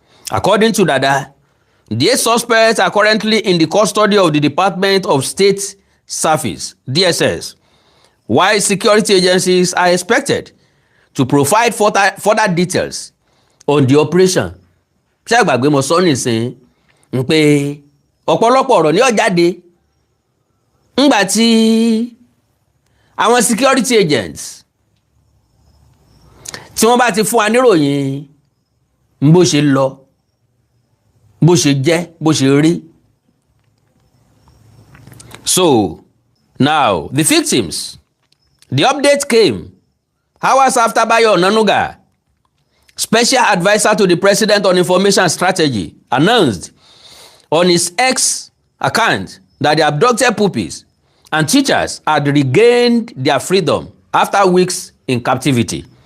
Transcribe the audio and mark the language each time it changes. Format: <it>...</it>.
<en>According to Dada, the 8 suspects are currently in the custody of the Department of State Service, DSS, while security agencies are expected to provide further details on the operation.</en> <yo>Ṣé àgbàgbé mo sọ nísìn ń pé ọ̀pọ̀lọpọ̀ ọ̀rọ̀ ní ó jáde ńgbà tí àwọn</yo> <en>security agents</en> <yo>tí wọ́n bá ti fún wa níròyìn bó ṣe lọ, bó ṣe jẹ́, bó ṣe rí.</yo> <en>So now the victims, the update came hours after Bayo Onanuga, special advisor to the president on information strategy, announced on his X account that the abducted pupils and teachers had regained their freedom after weeks in captivity.</en>